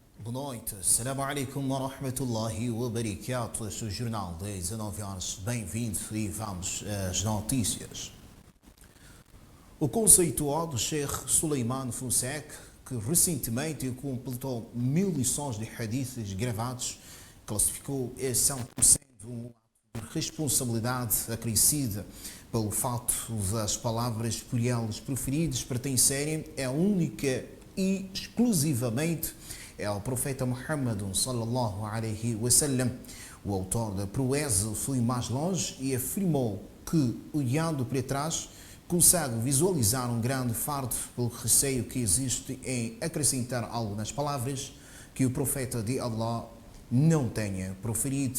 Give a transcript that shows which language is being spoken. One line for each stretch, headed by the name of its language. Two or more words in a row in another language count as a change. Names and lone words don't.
Portuguese: Boa noite.
Arabic: السلام عليكم ورحمة الله وبركاته.
Portuguese: Este é o jornal das 19 horas. Bem-vindo e vamos às notícias. O conceituado Sheikh Suleiman Fonseca, que recentemente completou 1000 lições de hadiths gravados, classificou esse ato como sendo um ato de responsabilidade acrescida pelo fato das palavras por eles preferidas pertencerem a única e exclusivamente ao profeta Muhammad
Arabic: صلى الله عليه وسلم.
Portuguese: O autor da proeza foi mais longe e afirmou que, olhando para trás, consegue visualizar um grande fardo pelo receio que existe em acrescentar algo nas palavras que o profeta de Allah não tenha proferido.